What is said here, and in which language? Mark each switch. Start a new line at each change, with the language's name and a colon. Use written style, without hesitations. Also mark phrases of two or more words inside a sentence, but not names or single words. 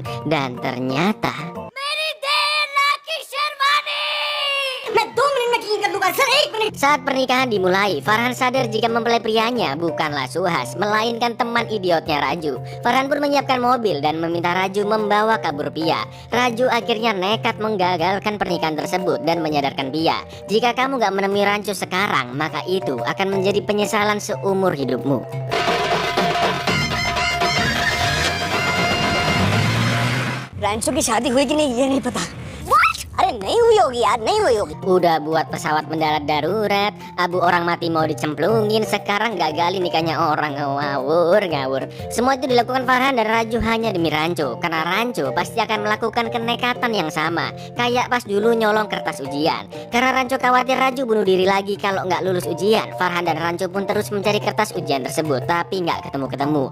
Indonesian: Dan ternyata saat pernikahan dimulai, Farhan sadar jika mempelai prianya bukanlah Suhas, melainkan teman idiotnya Raju. Farhan pun menyiapkan mobil dan meminta Raju membawa kabur Pia. Raju akhirnya nekat menggagalkan pernikahan tersebut dan menyadarkan Pia, jika kamu gak menemui Rancho sekarang, maka itu akan menjadi penyesalan seumur hidupmu.
Hindi: रैंचो की शादी हुई कि नहीं ये नहीं पता। अरे नहीं हुई होगी यार, नहीं हुई होगी।
Indonesian: Udah buat pesawat mendarat darurat, abu orang mati mau dicemplungin, sekarang gagalin nikahnya orang. Ngawur. Semua itu dilakukan Farhan dan Raju hanya demi Rancho, karena Rancho pasti akan melakukan kenekatan yang sama, kayak pas dulu nyolong kertas ujian. Karena Rancho khawatir Raju bunuh diri lagi kalau nggak lulus ujian, Farhan dan Rancho pun terus mencari kertas ujian tersebut, tapi nggak ketemu-ketemu.